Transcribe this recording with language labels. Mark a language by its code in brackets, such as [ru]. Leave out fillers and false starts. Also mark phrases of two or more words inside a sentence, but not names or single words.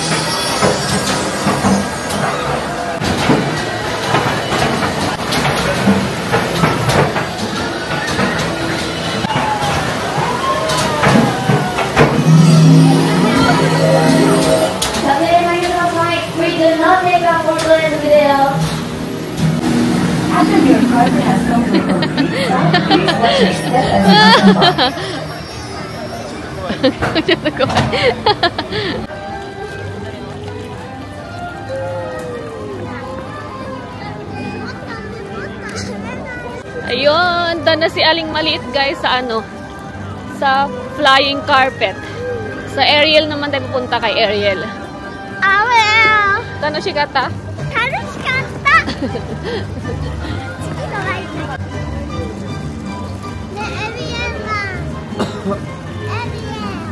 [ja] 撮影やめてください。 [en] We do not take a photo and video. After your card has come to a complete stop, please watch your step as you come back. [ja] ちょっと怖い。 [tl] Ayun, doon na si Aling Maliit guys sa ano, sa flying carpet. Sa Ariel naman tayo pupunta kay Ariel. Awel! [ja] 楽しかった？楽しかった次のライブねえ、エビエンさんエビエン